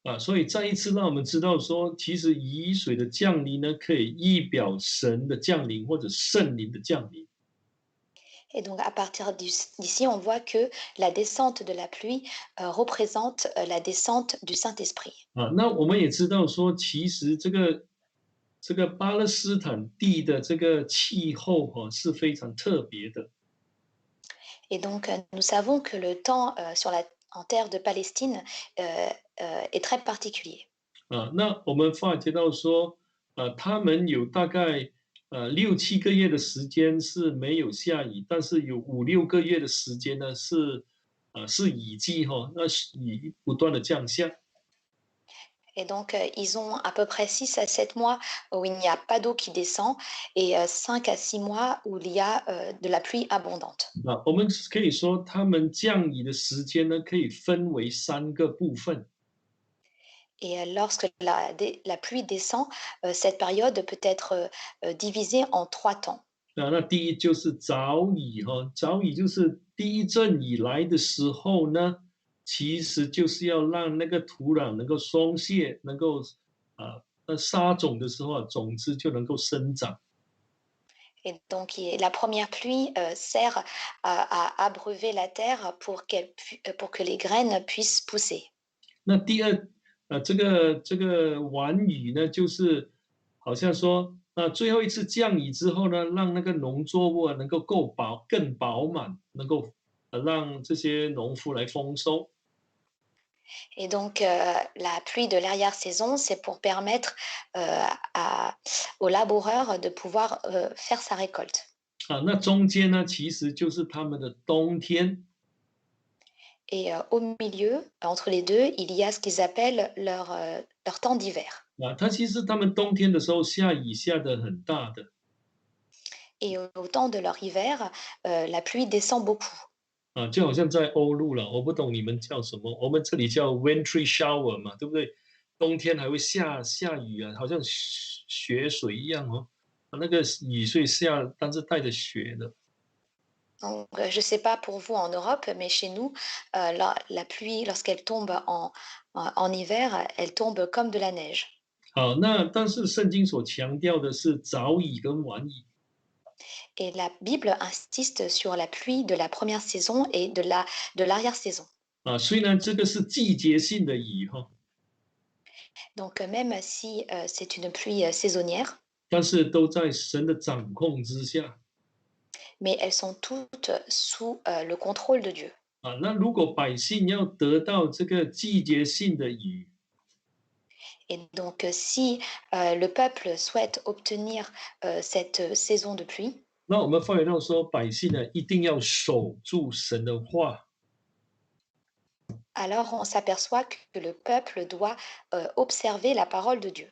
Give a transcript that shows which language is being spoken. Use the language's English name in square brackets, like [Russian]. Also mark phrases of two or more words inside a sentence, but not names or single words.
[Chinese] 所以再一次让我们知道说，其实雨水的降临呢，可以预表神的降临或者圣灵的降临。 [French] Et donc, à partir d'ici, on voit que la descente de la pluie représente la descente du Saint-Esprit. [Chinese] 那我们也知道说，其实这个巴勒斯坦地的这个气候是非常特别的。 [French] Et donc, nous savons que le temps en terre de Palestine euh, est très particulier. [Chinese] 那我们发觉到说，他们有大概6、7个月的时间是没有下雨，但是有5、6个月的时间呢是雨季那是雨不断的降下。 [French] Et donc, ils ont à peu près 6 à 7 mois où il n'y a pas d'eau qui descend et 5 à 6 mois où il y a de la pluie abondante. [Chinese] 我们可以说，他们降雨的时间呢，可以分为3个部分。 [French] Et lorsque la pluie descend, cette période peut être divisée en 3 temps. [Chinese] 那第一就是早雨早雨就是第一阵雨来的时候呢，其实就是要让那个土壤能够松懈，能够撒种的时候种子就能够生长。 [French] Et donc, la première pluie sert à abreuver la terre pour que les graines puissent pousser. [Chinese] 那第二，这个晚雨呢，就是好像说，最后一次降雨之后呢，让那个农作物能够更饱满，能够让这些农夫来丰收。 [French] Et donc, la pluie de l'arrière-saison, c'est pour permettre aux laboureurs de pouvoir faire sa récolte. [Chinese] 那中间呢，其实就是他们的冬天。 [French] Et au milieu, entre les deux, il y a ce qu'ils appellent leur temps d'hiver. [Chinese] 它其实他们冬天的时候下雨下的很大的。 [French] Et au temps de leur hiver, la pluie descend beaucoup. [Chinese] 就好像在欧陆了，我不懂你们叫什么，我们这里叫 [English] wintry shower [Chinese] 嘛，对不对？冬天还会下雨好像雪水一样那个雨水下，但是带着雪的。 [French] Donc, je ne sais pas pour vous en Europe, mais chez nous, la pluie, lorsqu'elle tombe en hiver, elle tombe comme de la neige. [Chinese] 那但是圣经所强调的是早雨跟晚雨。 [French] Et la Bible insiste sur la pluie de la première saison et de l'arrière-saison. [Chinese] 虽然这个是季节性的雨 [French] Donc, même si c'est une pluie saisonnière, [Chinese] 但是都在神的掌控之下。 [French] mais elles sont toutes sous le contrôle de Dieu. [Chinese] 那如果百姓要得到这个季节性的雨， [French] Et donc, si le peuple souhaite obtenir cette saison de pluie, [Chinese] 那我们发觉到说，百姓呢一定要守住神的话。 [French] alors on s'aperçoit que le peuple doit observer la parole de Dieu.